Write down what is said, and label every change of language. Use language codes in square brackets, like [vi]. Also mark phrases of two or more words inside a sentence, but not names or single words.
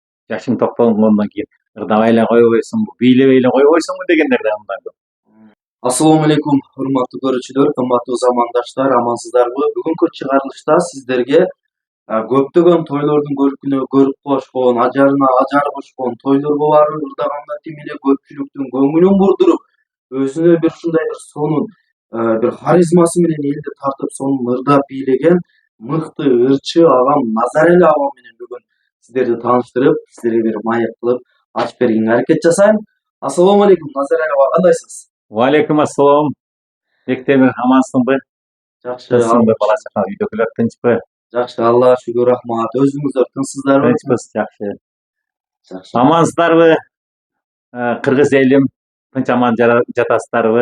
[ky] жашың токтогондон кийин ырдабай эле койбойсуңбу, бийлебей эле койбойсуңбу дегендер да мындан көп. [uz] Assalomu alaykum, hurmatli ko'ruvchilar, qimmatli zamondoshlar, amansizlarmi? Bugungi chiqarilishda sizlarga [ky] көптөгөн тойлордун көркүнө көрүп кошкон, ажарына ажар кошкон тойлор бар, ырдаганда тим эле көпчүлүктүн көңүлүн бурдуруп, өзүнө бир ушундай бир сонун бир харизмасы менен элди тартып, сонун ырдап бийлеген мыкты ырчы агам Назарели агам менен бүгүн сиздерди тааныштырып, сиздерге бир маек кылып ачып бергенге аракет жасайм. [uz] Assalomu alaykum, [ky] Nazarели ага, кандайсыз? Валейкум ассалам. Бектемир, амансыңбы? Жакшы, Тынчсыңбы, бала чака, үйдөгүлөр тынчпы? жакшы, Аллага шүгүр, рахмат. Өзүңүздөр тынчсыздарбы? Тынчпыз, жакшы. Жакшы. Амансыздарбы? Кыргыз элим, тынч аман жатасыздарбы?